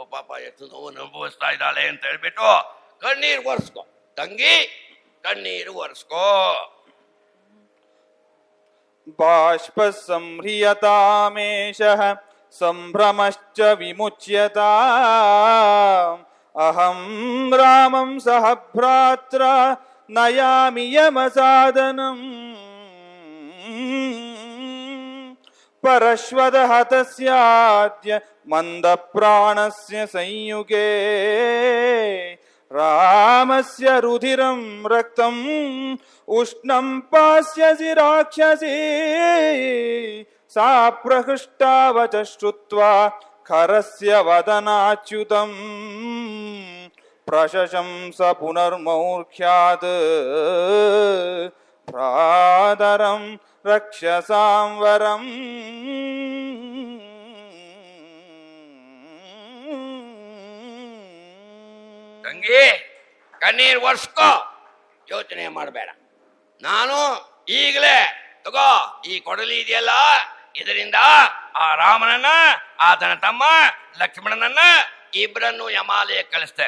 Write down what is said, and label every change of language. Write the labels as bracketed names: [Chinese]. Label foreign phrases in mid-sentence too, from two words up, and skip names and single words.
[Kannada] ಪಾಪ ಎಷ್ಟು ನೋವನ್ನು ಅನುಭವಿಸ್ತಾ ಇದ್ದಾಳೆ ಅಂತ ಹೇಳ್ಬಿಟ್ಟು ಕಣ್ಣೀರು ಒರೆಸ್ಕೊ ತಂಗಿ, ಕಣ್ಣೀರು ಒರೆಸ್ಕೋ. [Sanskrit] ಬಾಷ್ಪ ಸಂಹ್ರಿಯತಾಮೇಷಃ ಸಂಭ್ರಮಶ್ಚ ವಿಮುಚ್ಯತಾ ಅಹಂ ರಾಮಂ ಸಹ ಭ್ರಾತ್ರ ನಯಾಮಿ ಯಮಸಾದನಂ ಪರಶ್ವದ ಹತಸ್ಯಾದ್ಯ ಮಂದ ಪ್ರಾಣಸ್ಯ ಸಂಯುಗೇ ರಾಮಸ್ಯ ರುಧಿರಂ ರಕ್ತಂ ಉಷ್ಣಂ ಪಾಸ್ಯಸಿ ರಾಕ್ಷಸೀ ಸಾ ಪ್ರಹೃಷ್ಟಾವಚ ಶ್ರುತ್ವಾ ಖರಸ್ಯ ವದನಾಚ್ಯುತಂ ಪ್ರಶಶಂಸ ಪುನರ್ಮೌರ್ಖ್ಯಾತ್ ಭ್ರಾತರಂ ರಕ್ಷಸಾಂ ವರಂ. [Kannada] ತಂಗಿ ಕಣ್ಣೀರ್ ಒರ್ಸ್ಕೋ, ಯೋಚನೆ ಮಾಡಬೇಡ. ನಾನು ಈಗಲೇ ತಗೋ ಈ ಕೊಡಲಿ ಇದೆಯಲ್ಲ, ಇದರಿಂದ ಆ ರಾಮನನ್ನ ಆತನ ತಮ್ಮ ಲಕ್ಷ್ಮಣನನ್ನ ಇಬ್ಬರನ್ನು ಯಮಾಲಯ ಕಳಿಸ್ತೇನೆ.